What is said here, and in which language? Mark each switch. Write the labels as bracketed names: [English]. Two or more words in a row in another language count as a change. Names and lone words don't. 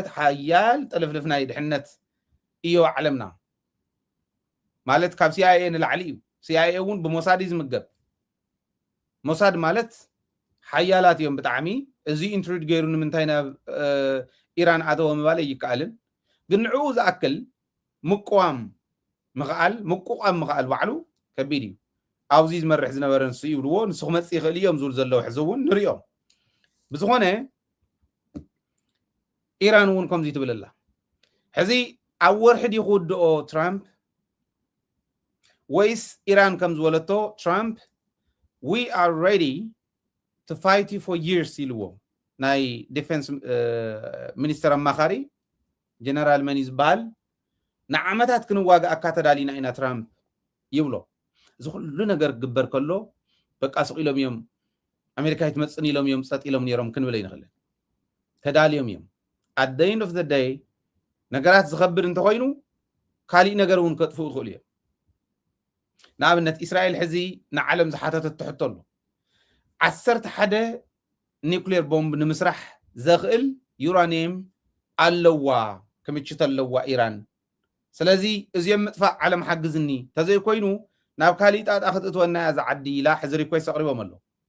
[Tigrinya] ሓያል ጥልፍልፍ ናይ ድሕነት እዩ ዓለምና ማለት ካብ ሲአይኤ ንላዕሊ እዩ ሲአይኤ እውን ብሞሳድ እዩ ዝምገብ ሞሳድ ማለት ሓያላት እዮም ብጣዕሚ እዚ ኢንትሩድ ገይሩ ንምንታይ ናብ ኢራን ኣተወ ምባል ይከኣልን ግን ንዕኡ ዝኣክል ምቁዋም ምኽኣል ባዕሉ ከቢድ እዩ ኣብዚ ዝመርሕ ዝነበረ ንሱ ይብልዎ ንሱ ክመፅእ ይኽእል እዮም ዝብል ዘለዉ ሕዚ እውን ንሪኦም ብዝኾነ ኢራን እውን ከምዚ ትብል ኣላ ሕዚ ኣብ ወርሒ ዲ ክውድኦ ትራምፕ ወይስ ኢራን ከም ዝበለቶ ትራምፕ [English] we are ready to fight you for years [Tigrinya] ኢልዎ ናይ ዲፌንስ ሚኒስተር ኣማኻሪ ጀነራል መኒ ዝበሃል ንዓመታት ክንዋግኣካ ተዳሊና ኢና ትራምፕ ይብሎ እዚ ኩሉ ነገር ክግበር ከሎ በቃ ስቂሎም እዮም ኣሜሪካ ይትመፅን ኢሎም እዮም ፀጥ ኢሎም ነይሮም ክንብል ኣይንኽእልን ተዳልዮም እዮም [English] at the end of the day [Tigrinya] ነገራት ዝኸብድ እንተኮይኑ ካሊእ ነገር እውን ከጥፍኡ ይኽእሉ እዮም ንኣብነት እስራኤል ሕዚ ንዓለም ዝሓተተት ትሕቶ ኣሎ 11 ኒውክሌር ቦምብ ንምስራሕ ዘኽእል ዩራኒየም ኣለዋ ክምችት ኣለዋ ኢራን ስለዚ እዚኦም ምጥፋእ ዓለም ሓግዝኒ ተዘይ ኮይኑ ናብ ካሊእ ጣጣ ክትእትወና እያ ዝዓዲ ኢላ ሕዚ ሪኩዌስት ኣቕሪቦም ኣሎ